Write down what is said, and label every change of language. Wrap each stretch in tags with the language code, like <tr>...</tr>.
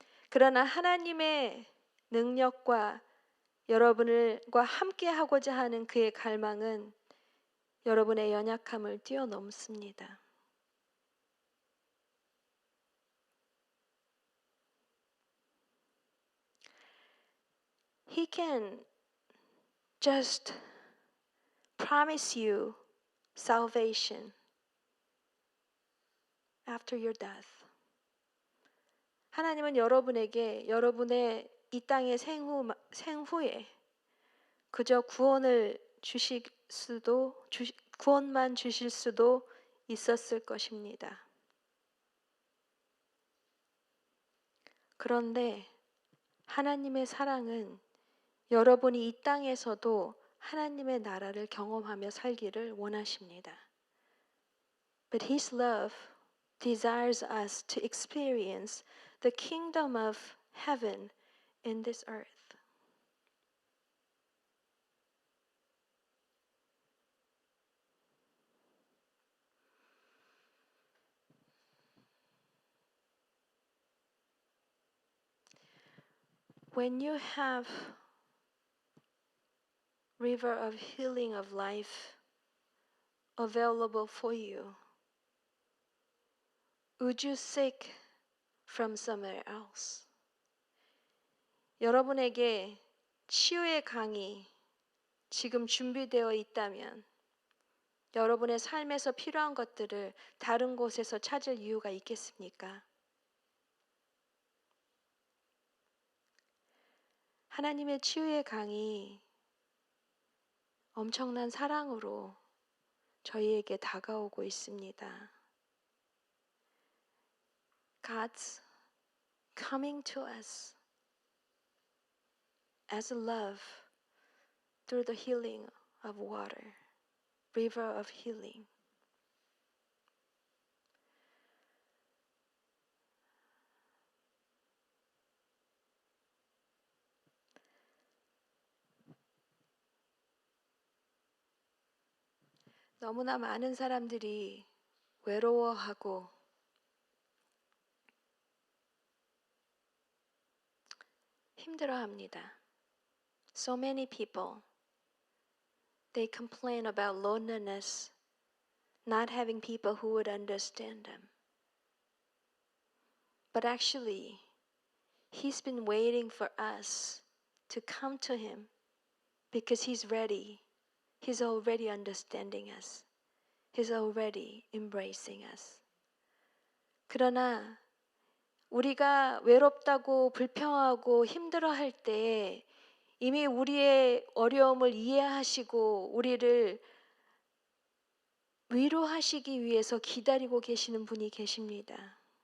<ko>그러나 하나님의 능력과 여러분과 함께 하고자 하는 그의 갈망은 여러분의 연약함을 뛰어넘습니다.</ko> <en>He can just promise you salvation after your death.</en> <ko>하나님은 여러분에게 여러분의 이 땅의 생후에 그저 구원만 주실 수도 있었을 것입니다. 그런데 하나님의 사랑은 여러분이 이 땅에서도 하나님의 나라를 경험하며 살기를 원하십니다.</ko> <en>But His love desires us to experience the kingdom of heaven in this earth. When you have river of healing of life available for you, would you seek from somewhere else?</en> <ko>여러분에게 치유의 강이 지금 준비되어 있다면 여러분의 삶에서 필요한 것들을 다른 곳에서 찾을 이유가 있겠습니까? 하나님의 치유의 강이 엄청난 사랑으로 저희에게 다가오고 있습니다.</ko> <en>God's coming to us as love through the healing of water, river of healing.</en> <ko>너무나 많은 사람들이 외로워하고 힘들어합니다.</ko> <en>So many people, they complain about loneliness, not having people who would understand them. But actually, He's been waiting for us to come to Him because He's ready. He's already understanding us. He's already embracing us.</en> <ko>그러나 우리가 외롭다고 불평하고 힘들어할 때 이미 우리의 어려움을 이해하시고 우리를 위로하시기 위해서 기다리고 계시는 분이 계십니다.</ko>